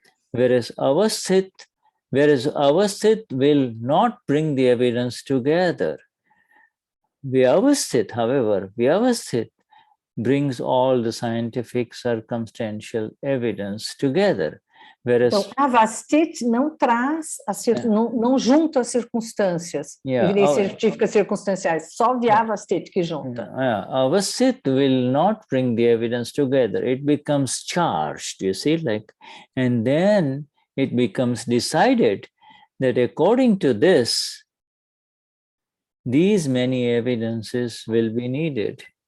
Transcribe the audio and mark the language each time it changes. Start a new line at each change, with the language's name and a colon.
English: Whereas Avasthit will not bring the evidence together. Vyavasthit, however, brings all the scientific circumstantial evidence together. Whereas,
Portuguese: então, Avasthit não traz, não junta as circunstâncias, evidências científicas circunstanciais, só Vyavasthit que junta.
English: Avasthit will not bring the evidence together. It becomes charged, you see, and then it becomes decided that according to this, these many evidences will be needed.